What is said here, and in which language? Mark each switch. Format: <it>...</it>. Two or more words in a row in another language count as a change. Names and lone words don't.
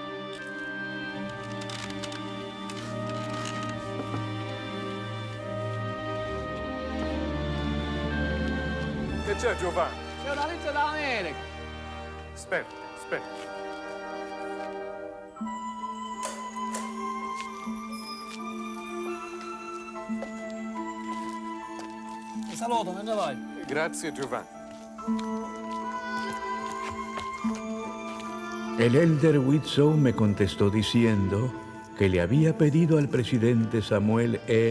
<it>Che c'è, Giovanni? C'è una lista d'America! Aspetta, aspetta. Ti saluto, me ne vai. Grazie, Giovanni.</it> <es>El elder Whitsoe me contestó diciendo que le había pedido al presidente Samuel E.</es>